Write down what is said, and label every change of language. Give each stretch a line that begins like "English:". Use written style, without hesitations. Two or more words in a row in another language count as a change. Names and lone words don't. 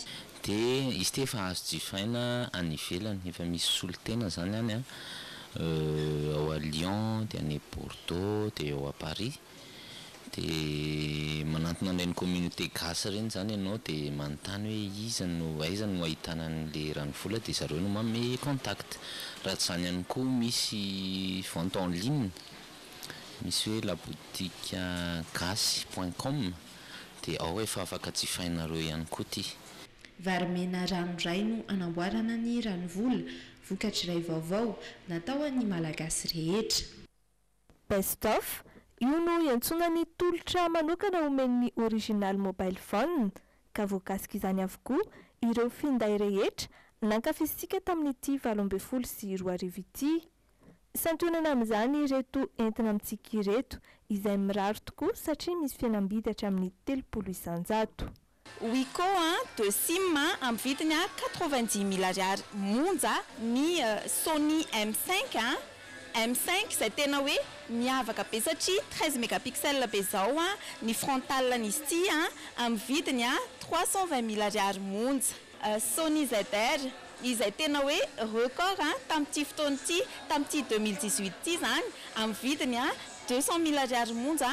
Malagasy: dia izy ty efa azo jifaina any ivelany efa misy solotena zany any a ao à Lyon dia any Bordeaux dia ao à Paris dia manantona an'ireny communauté gasy reny zany ianao dia manontany hoe iza no aiza no ahitana an'le ranovola dia zareo no manome contact raha tsy zany ihany koa misy
French: vente en ligne
Malagasy: misy hoe laboutique gasy.com dia ao efa afaka jifainareo ihany koa ty varomena ranoray no anamboarana ny ranovola vokatra iray vaovao natao an'ny malagasy rehetra best of io no iantsona ny tolotra manokana omen'ny original mobile phone ka voakasika izany avokoa ireo finday rehetra nankafisika tamin'ity 20 sy 20 ity santonana amin'izany ireto entina amintsika ireto izay mirary tokoa satria misy fihenam-bidy hatramin'ny 30 isanjato Wiko de SIM amin'ny vidiny 90 000 ariary monja ny Sony M5 M5 izay tena hoe miavaka be satria 13 mégapixels be zao ny frontalan'izy ity amin'ny vidiny 320 000 ariary monja Sony ZR izay tena hoe record tamin'ity fotoana ity tamin'ity 2018 ity zany amin'ny vidiny 200 000 ariary monja